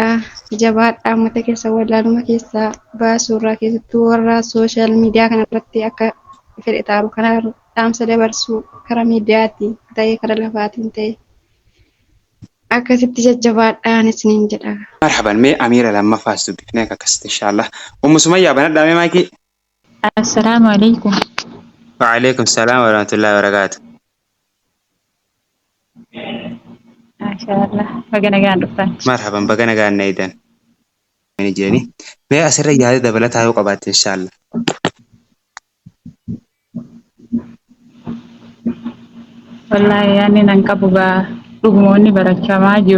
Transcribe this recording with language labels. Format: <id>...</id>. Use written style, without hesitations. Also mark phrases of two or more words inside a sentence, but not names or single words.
<om>Jabaadhaa uummata keessa wallaaluma keessaa baasuurraa keessattuu warra</om> <en>sooshaal miidiyaa</en> <om>kanarratti akka fedhe taaru kana dhaamsa dabarsuu karaa miidiyaatti ta'ee karaa lafaatiin ta'e akkasitti jajjabaadhaan isiniin jedha. Marhaban mee Amiira lammaffaas dubbifnee akkasitti inshaallah. Ummu Sumayyaa banadhaa mee maayikii?</om> <ar>السلام عليكم. وعليكم السلام ورحمة الله وبركاته. ما شاء الله.</ar> <om>Baga nagaan dhuftan. Marhaban baga nagaan na eedan. Ani jirani. Mee asirra yaada dabalataa yoo qabaatte inshaallah. Wallahi yaanni nan qabu gaa dhugumoonni barachamaa jiru.</om>